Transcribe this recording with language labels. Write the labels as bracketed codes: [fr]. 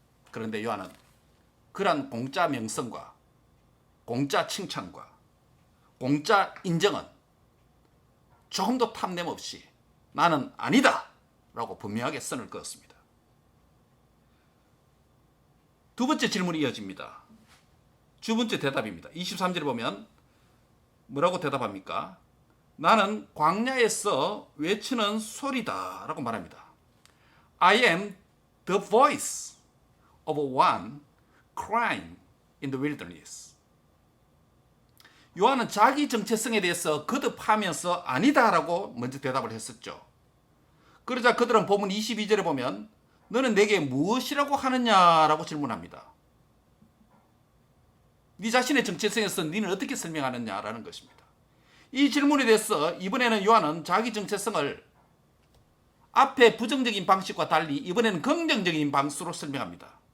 [ko] 그런데 요한은 그러한 공짜 명성과 공짜 칭찬과 공짜 인정은 조금도 탐냄 없이 나는 아니다 라고 분명하게 선을 그었습니다. 2번째 질문이 이어집니다. 두 번째 대답입니다. 23절에 보면 뭐라고 대답합니까? 나는 광야에서 외치는 소리다 라고 말합니다. [en] I am the voice of one crying in the wilderness. [ko] 요한은 자기 정체성에 대해서 거듭하면서 아니다라고 먼저 대답을 했었죠. 그러자 그들은 본문 22절에 보면 너는 내게 무엇이라고 하느냐라고 질문합니다. 네 자신의 정체성에서 너는 어떻게 설명하느냐라는 것입니다. 이 질문에 대해서 이번에는 요한은 자기 정체성을 앞에 부정적인 방식과 달리 이번에는 긍정적인 방식으로 설명합니다.